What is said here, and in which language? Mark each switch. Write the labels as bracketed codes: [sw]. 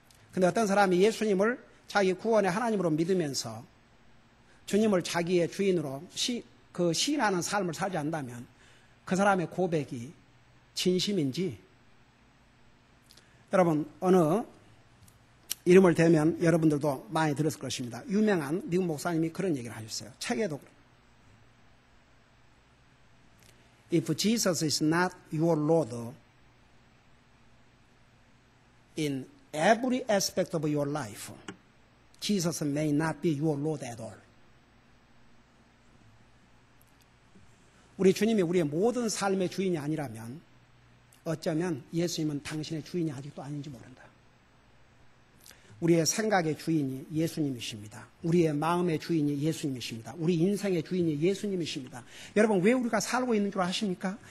[ko] 그런데 어떤 사람이 예수님을 자기 구원의 하나님으로 믿으면서 주님을 자기의 주인으로 시인하는 삶을 살지 않는다면 그 사람의 고백이 진심인지. 여러분, 어느 이름을 대면 여러분들도 많이 들었을 것입니다. 유명한 미국 목사님이 그런 얘기를 하셨어요. 책에도. [en] If Jesus is not your Lord in every aspect of your life, Jesus may not be your Lord at all. [ko] 우리 주님이 우리의 모든 삶의 주인이 아니라면 어쩌면 예수님은 당신의 주인이 아직도 아닌지 모른다. 우리의 생각의 주인이 예수님이십니다. 우리의 마음의 주인이 예수님이십니다. 우리 인생의 주인이 예수님이십니다. 여러분, 왜 우리가 살고 있는 줄 아십니까?